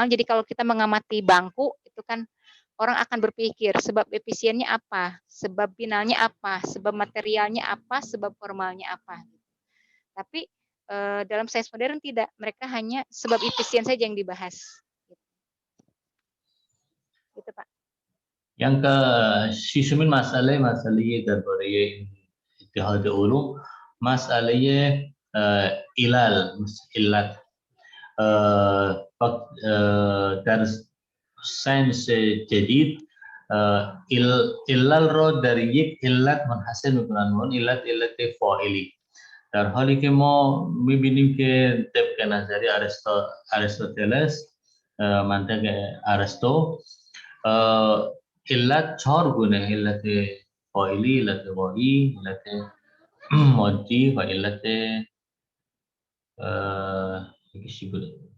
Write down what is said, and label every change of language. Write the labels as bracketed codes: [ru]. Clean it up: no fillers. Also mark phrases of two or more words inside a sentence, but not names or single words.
[id] Jadi kalau kita mengamati bangku itu kan orang akan berpikir sebab efisiennya apa, sebab finalnya apa, sebab materialnya apa, sebab formalnya apa. Tapi dalam sains modern tidak, mereka hanya sebab efisien saja yang dibahas. Gitu Pak. Yang ke [fa] ششمین مسئله درباره اتحاد علوم مسئله علت در ساینس جدید علل را در یک علت منحصر میکنن اون علت فاعلی در حالی که ما میبینیم که طبق نظریه ارسطوتلس منطق ارسطو علت 4 گونه علت فاعلی، علت واهی، علت مادی و علت یکیشی بوده.